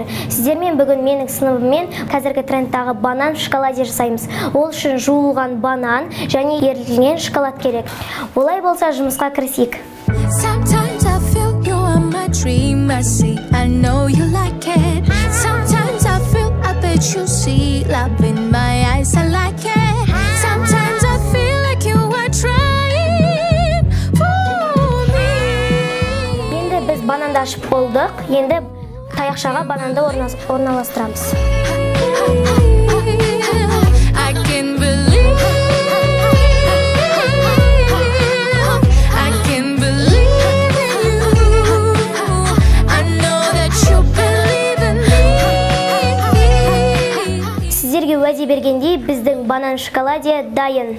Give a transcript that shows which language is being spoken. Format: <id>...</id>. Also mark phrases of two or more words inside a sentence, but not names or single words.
<kk>Сіздермен бүгін менің сыныбыммен қазіргі трендтағы</kk> <ru>банан в шоколаде</ru> <kk>жасаймыз. Ол үшін жуылған банан және ерітілген шоколад керек. Олай болса жұмысқа кірісейік.</kk> <en>Sometimes I feel you are my dream, I see, I know you like it. Sometimes I feel, I bet you see, love in my eyes, I like it. Sometimes I feel like you are trying, ooh.</en> <kk>дайындашып болдық. Енді таяқшаға бананды орналастырамыз.</kk> <en>I can believe, I can believe in you. I know that you believe in me.</en> <kk>Сіздерге уәде бергендей, біздің банан шоколаде дайын.</kk>